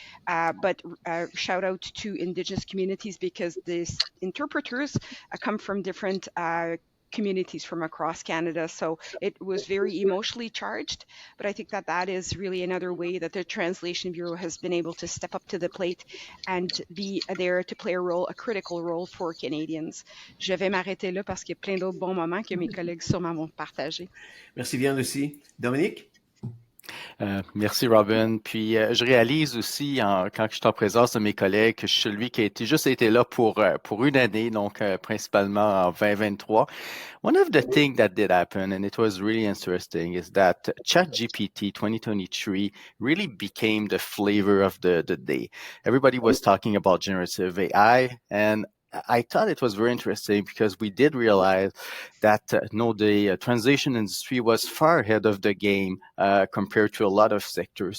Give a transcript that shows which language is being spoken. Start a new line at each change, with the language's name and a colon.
English: But shout out to Indigenous communities, because these interpreters come from different communities from across Canada. So it was very emotionally charged, but I think that is really another way that the Translation Bureau has been able to step up to the plate and be there to play a critical role for Canadians.
French: Je vais m'arrêter là parce qu'il y a plein d'autres bons moments que mes collègues sûrement vont partager. Merci bien, Lucie. Dominique? Merci, Robin. Puis, je réalise aussi, quand je suis en présence de mes collègues, que je suis celui qui a été là pour une année, donc principalement en 2023.
English: One of the things that did happen, and it was really interesting, is that ChatGPT 2023 really became the flavor of the day. Everybody was talking about generative AI, and I thought it was very interesting because we did realize that the translation industry was far ahead of the game compared to a lot of sectors.